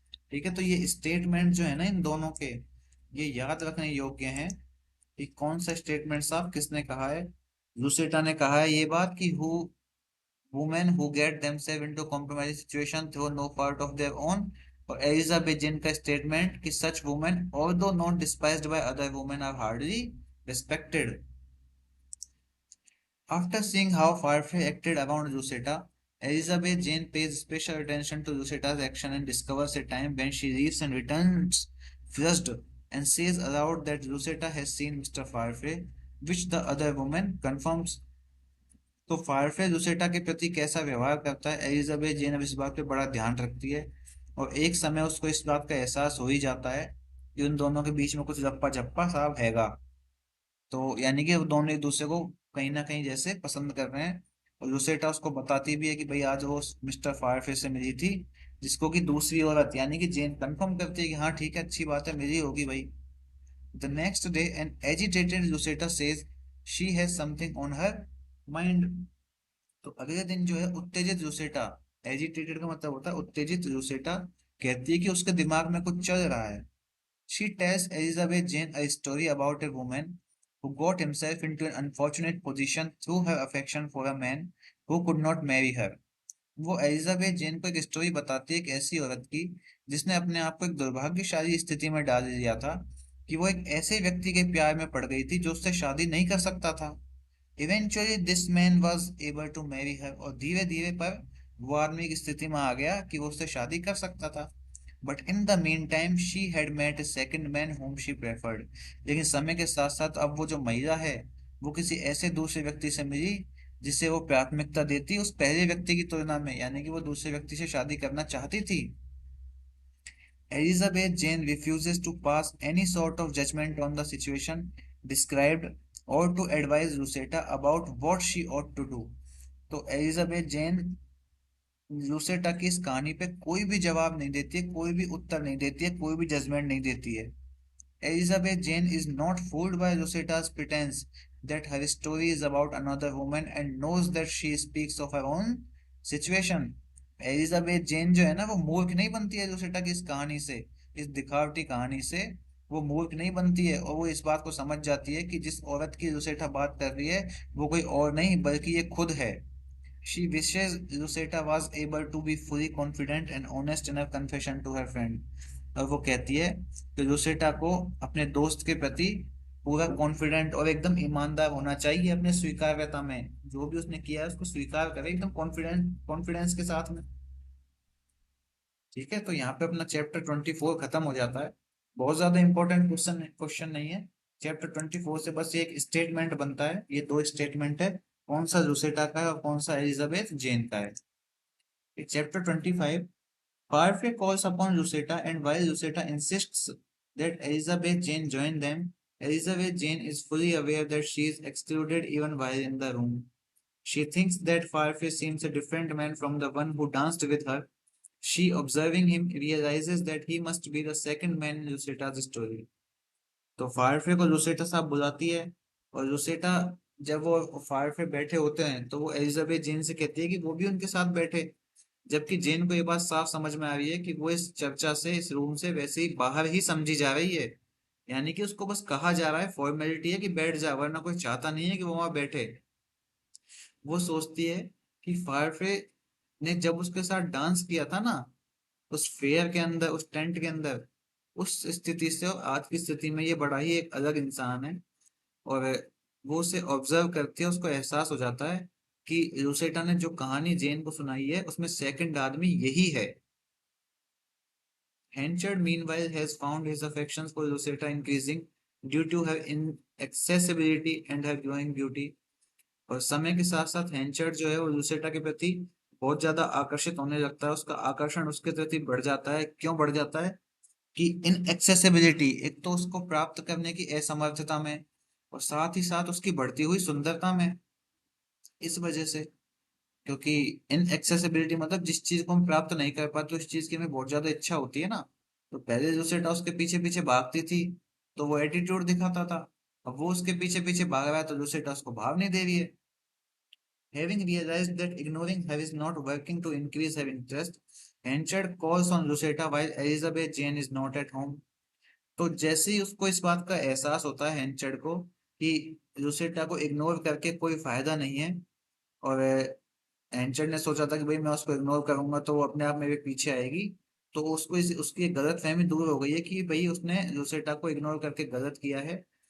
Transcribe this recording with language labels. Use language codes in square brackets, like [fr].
[hi] ठीक है, तो ये स्टेटमेंट जो है ना इन दोनों के, ये याद रखने योग्य हैं कि कौन सा स्टेटमेंट साहब किसने कहा है। लुसेटा ने कहा है ये बात कि [en] Who women who get themselves into compromise situation through no fault of their own. [hi] और एलिजाबेथ जिन का स्टेटमेंट कि [en] Such women although not despised by other women are hardly respected. After seeing how Farfetch acted around Lucetta, Elizabeth Jane pays special attention to Lucetta's action and discovers a time when she leaves and returns flushed and says aloud that Lucetta has seen Mr. Farfetch, which the other woman confirms. [hi] तो फायरफेस लुसेटा के प्रति कैसा व्यवहार करता है, Elizabeth जेन अब इस बात पे बड़ा ध्यान रखती है और एक समय उसको इस बात का एहसास हो ही जाता है कि उन दोनों के बीच में कुछ लप्पा झप्पा साहब हैगा। तो यानी कि वो दोनों एक दूसरे को कहीं ना कहीं जैसे पसंद कर रहे हैं। और लुसेटा उसको बताती भी है कि भाई आज वो मिस्टर फायरफेस से मिली थी, जिसको कि दूसरी औरत यानी कि जेन कंफर्म करती है कि हाँ ठीक है अच्छी बात है मिली होगी भाई। [en] The next day an agitated Lucetta says she has something on her mind. [hi] तो अगले दिन जो है उत्तेजित लुसेटा, एजिटेटेड का मतलब होता है उत्तेजित लुसेटा, कहती है कि उसके दिमाग में कुछ चल रहा है। [en] She tells Elizabeth Jane a story about a woman who got himself into an unfortunate position through her affection for a man who could not marry her. [hi] वो एलिजाबेथ जेन को एक स्टोरी बताती है एक ऐसी औरत की जिसने अपने आप को एक दुर्भाग्यशाली स्थिति में डाल दिया था कि वो एक ऐसे व्यक्ति के प्यार में पड़ गई थी जो उससे शादी नहीं कर सकता था। [en] eventually this man was able to marry her, [hi] और धीरे धीरे पर वो आदमी की स्थिति में आ गया कि वो उससे शादी कर सकता था। [en] But in the meantime she had met a second man whom she preferred. [hi] लेकिन समय के साथ साथ अब वो जो महिला है वो किसी ऐसे दूसरे व्यक्ति से मिली जिसे वो प्राथमिकता देती उस पहले व्यक्ति की तुलना में, यानी कि वो दूसरे व्यक्ति से शादी करना चाहती थी। [en] Elizabeth Jane refuses to pass any sort of judgment on the situation described or to advise Lucetta about what she ought to do. [hi] तो एलिजाबेथ जेन लूसेटा की इस कहानी पे कोई भी जवाब नहीं देती है, कोई भी उत्तर नहीं देती है, कोई भी जजमेंट नहीं देती है। [en] Elizabeth Jane is not fooled by Luceta's pretense that her story is about another woman and knows that she speaks of her own situation. [hi] Elizabeth जेन जो है ना वो मूर्ख नहीं बनती है लुसेटा की इस कहानी से, इस दिखावटी कहानी से वो मूर्ख नहीं बनती है, और वो इस बात को समझ जाती है कि जिस औरत की लुसेटा बात कर रही है वो कोई और नहीं बल्कि ये खुद है। [en] She wishes Lucetta was able to be fully confident and honest in her confession to her friend. [hi] और वो कहती है कि लुसेटा को अपने दोस्त के प्रति पूरा कॉन्फिडेंट और एकदम ईमानदार होना चाहिए अपने स्वीकार्यता में, जो भी उसने किया है उसको स्वीकार करे एकदम कॉन्फिडेंस के साथ में। ठीक है, तो यहाँ पे अपना चैप्टर 24 खत्म हो जाता है। बहुत ज्यादा इंपॉर्टेंट क्वेश्चन नहीं है। चैप्टर 24 से बस एक स्टेटमेंट बनता है, ये दो स्टेटमेंट है, कौन सा लुसेटा का है और कौन सा एलिजाबेथ जेन का है। [en] Chapter 25, Parfait calls upon Lucetta, and while Lucetta insists that Elizabeth Jane join them, Elizabeth Jane is fully aware that she is excluded even while in the room. She thinks that Parfait seems a different man from the one who danced with her. She, observing him, realizes that he must be the second man in Lucetta's story. [hi] तो फारफे को लुसेटा साहब बुलाती है, और लुसेटा जब वो फारफे बैठे होते हैं तो वो एलिजाबेथ जेन से कहती है कि वो भी उनके साथ बैठे, जबकि जेन को ये बात साफ समझ में आ रही है कि वो इस चर्चा से इस रूम से वैसे ही बाहर ही समझी जा रही है। यानी कि उसको बस कहा जा रहा है, फॉर्मेलिटी है कि बैठ जा, वरना कोई चाहता नहीं है कि वो वहां बैठे। वो सोचती है कि फारफे ने जब उसके साथ डांस किया था ना उस फेयर के अंदर, उस टेंट के अंदर, उस स्थिति से और आज की स्थिति में ये बड़ा ही एक अलग इंसान है। और वो उसे ऑब्जर्व करती है, उसको एहसास हो जाता है कि लुसेटा ने जो कहानी जेन को सुनाई है उसमें सेकंड आदमी यही है। [en] Henchard meanwhile has found his affections for Lucetta increasing due to her inaccessibility and her growing beauty. [hi] और समय के साथ साथ हेंचर्ड जो है वो लुसेटा के प्रति बहुत ज्यादा आकर्षित होने लगता है, उसका आकर्षण उसके प्रति बढ़ जाता है। क्यों बढ़ जाता है कि इन एक्सेसिबिलिटी, एक तो उसको प्राप्त करने की असमर्थता में, और साथ ही साथ उसकी बढ़ती हुई सुंदरता में। इस वजह से क्योंकि इनएक्सेसिबिलिटी मतलब जिस चीज को हम प्राप्त नहीं कर पाते उस चीज की हमें बहुत ज्यादा इच्छा होती है ना। तो पहले जोसेटा उसके पीछे पीछे भागती थी तो वो एटीट्यूड दिखाता था। अब वो उसके पीछे पीछे भाग रहा है तो जोसेटा उसको भाग नहीं दे रही है। [en] Having realized that ignoring her is not working to increase her interest, Henchard calls on Lucetta while Elizabeth Jane is not at home. [hi] तो जैसे ही उसको इस बात का एहसास होता है हेंचर्ड को कि लुसेटा को इग्नोर करके कोई फायदा नहीं है, और हेंचर्ड ने सोचा था कि भाई मैं उसको इग्नोर करूंगा तो वो अपने आप मेरे पीछे आएगी, तो उसको उसकी एक गलत फहमी दूर हो गई है कि भाई उसने लुसेटा को इग्नोर करके गलत किया है।